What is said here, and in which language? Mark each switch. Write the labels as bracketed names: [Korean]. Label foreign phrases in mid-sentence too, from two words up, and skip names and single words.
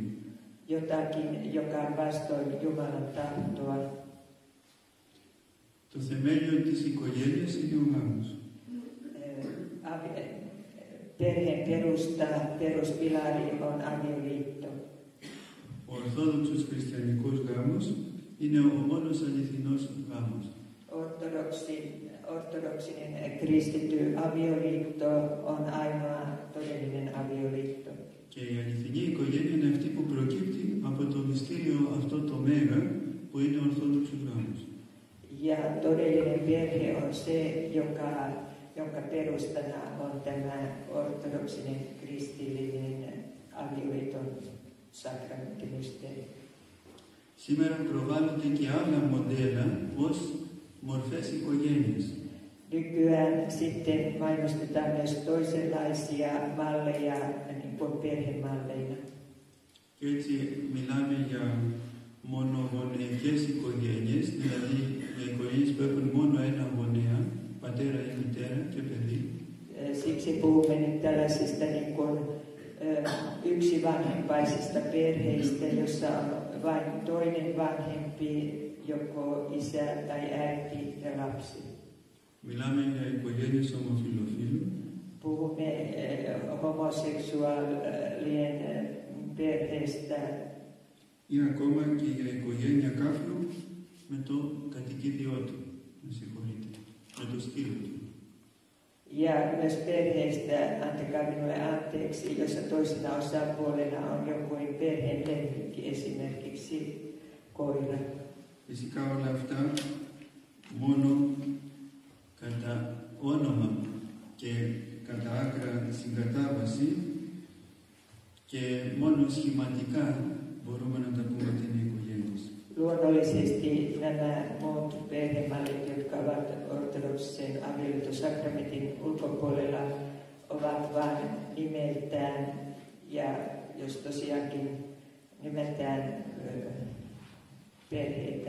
[Finnish] Jotakin, joka on vastoin Jumalan tahtoa. [Greek] Το θεμέλιο της οικογένειας είναι ο γάμος. [Finnish] Perheen peruspilari on avioliitto. [Greek] Ο ορθόδοξος χριστιανικός γάμος είναι ο μόνος αληθινός γάμος. [Finnish] ortodoksinen kristitty avioliitto on ainoa todellinen avioliitto. [Greek] Και η αληθινή οικογένεια είναι αυτή που προκύπτει από το μυστήριο αυτό το μέγα που είναι ο Ορθόδοξος γάμος. [Finnish] Ja todellinen perhe on se, jonka perustana on tämä ortodoksinen kristillinen avioliiton sakramentimysteeri. [Greek] Σήμερα προβάλλονται και άλλα μοντέλα ως μορφές οικογένειας. [Finnish] Nykyään sitten mainostetaan myös toisenlaisia malleja niin kuin perhemalleina. [Greek] Και έτσι μιλάμε για μονογονεϊκές οικογένειες, δηλαδή για οικογένειες που έχουν μόνο ένα γονέα, πατέρα ή μητέρα και παιδί. [Finnish] Siksi puhumme nyt tällaisista niin kuin, yksivanhempaisista perheistä, jossa on vain toinen vanhempi, joko isä tai äiti ja lapsi. [Greek] Μιλάμε για οικογένειες ομοφυλοφίλων. [Finnish] Puhumme homoseksuaalien perheestä. [Greek] Ή ακόμα και για οικογένεια κάφρου με το κατοικίδιό του. Με συγχωρείτε. Με το σκύλο του. [Finnish] Ja myös perheistä, antakaa minulle anteeksi, jossa toisena osapuolena on joku perheen lemmikki, esimerkiksi koira. [Greek] Φυσικά όλα αυτά μόνο κατά όνομα και κατά άκρα συγκατάβαση και μόνο σχηματικά μπορούμε να τα πούμε ότι είναι οικογένειες. [Finnish] Luonnollisesti nämä muut perhemallit, jotka ovat ortodoksisen avioliittosakramentin ulkopuolella, ovat vain nimeltään ja jos tosiaankin nimeltään perheitä.